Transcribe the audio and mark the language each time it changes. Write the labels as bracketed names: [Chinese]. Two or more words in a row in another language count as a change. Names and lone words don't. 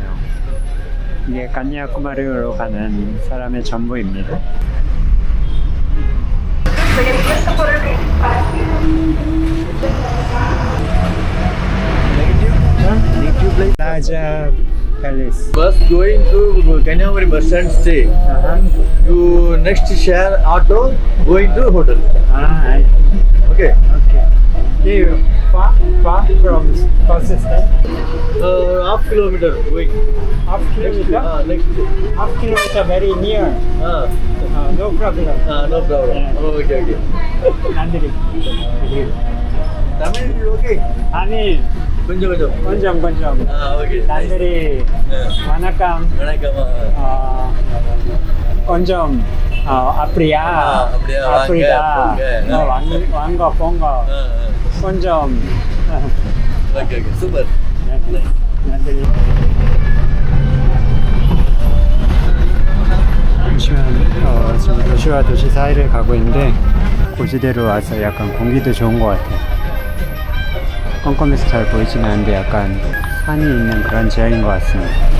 [Korean] 이게 간야쿠마리로 가는 사람의 전부입니다. 라자 팰리스. [English] Bus going to Kanyakumari bus stand stay. You next share auto going to hotel. [Korean] 아, [English] Okay. okay. You far from bus stand? Half kilometer going. Half kilometer? Next. Half kilometer very near. No problem. No problem. Yeah. Okay, okay. 난들이. Tamil okay. [Korean] 아니, [Tamil] கொஞ்சம் கொஞ்சம். [English] okay. 난들이 [Tamil] வணக்கம். வணக்கம். கொஞ்சம் அப்படியா? அப்படியா, அப்படியா? வாங்க, போங்க. வாங்க போங்க. கொஞ்சம். [English] Okay, okay. Super. 난들이. [Korean] 지금 도시와 도시 사이를 가고 있는데 고지대로 와서 약간 공기도 좋은 것 같아요. 껌껌해서 잘 보이진 않는데 약간 산이 있는 그런 지역인 것 같습니다.